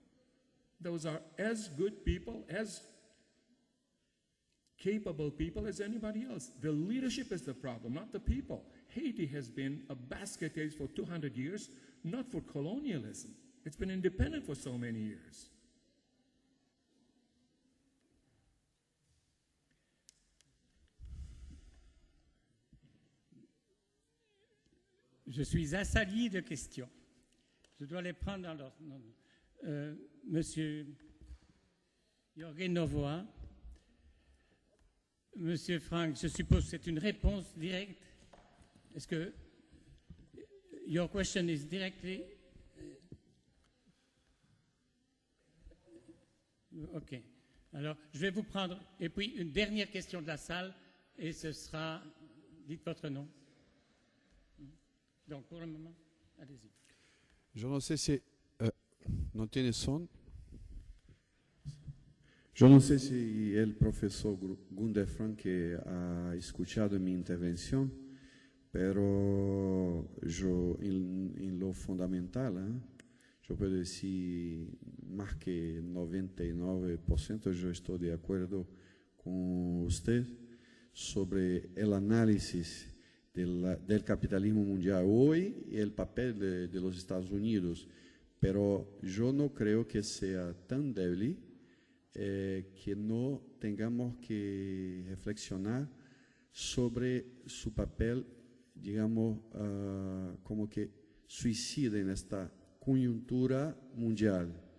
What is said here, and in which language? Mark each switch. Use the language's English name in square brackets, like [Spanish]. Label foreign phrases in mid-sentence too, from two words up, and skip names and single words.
[English] Those are as good people, as capable people as anybody else. The leadership is the problem, not the people. Haiti has been a basket case for 200 years, not for colonialism. It's been independent for so many years. [French] Je suis assali de questions. Je dois les prendre dans l'ordre. Monsieur Jorge NOVOA, Monsieur Frank, je suppose que c'est une réponse directe. Est-ce que [English] your question is directly... [French] OK. Alors, je vais vous prendre... Et puis, une dernière question de la salle, et ce sera... Dites votre nom. Donc, pour le moment, allez-y. [Portuguese] Je não sei se... não tem som? Eu não sei se o professor Gunder Frank [Spanish] ha escuchado [Portuguese] minha intervenção, [Spanish] pero yo en lo fundamental, yo puedo decir más que 99% yo estoy de acuerdo con usted sobre el análisis del capitalismo mundial hoy y el papel de los Estados Unidos, pero yo no creo que sea tan débil que no tengamos que reflexionar sobre su papel, digamos, como que suicida en esta coyuntura mundial.